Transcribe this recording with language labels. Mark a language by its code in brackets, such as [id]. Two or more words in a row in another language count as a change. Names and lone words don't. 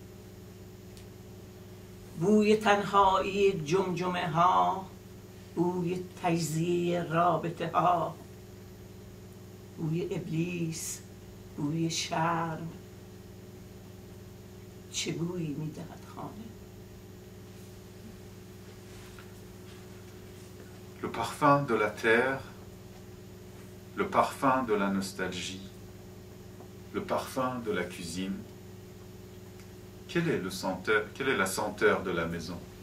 [fa] بوی تنهایی جمجمه ها، بوی تجزیه رابطه ها، بوی ابلیس، بوی شرم، چه بویی میدهد خانه. [fr] Le parfum de la terre, le parfum de la nostalgie, le parfum de la cuisine. Quelle est la senteur de la maison?